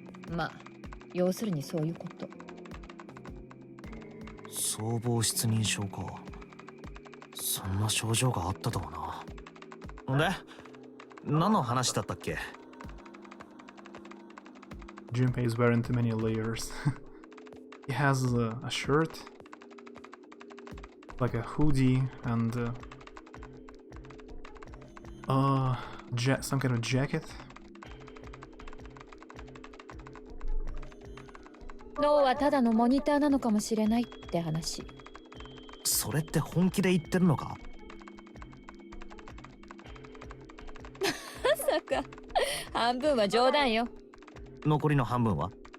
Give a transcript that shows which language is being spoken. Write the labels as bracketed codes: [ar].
[ja] まあ要するにそういうこと。総合失認症か。そんな症状があったとはな。で、何の話だったっけ？ [en] Junpei is wearing too many layers. He has a shirt, like a hoodie, and some kind of jacket. [ja] 脳はただのモニターなのかもしれないって話。それって本気で言ってるのか？まさか半分は冗談よ。残りの半分は？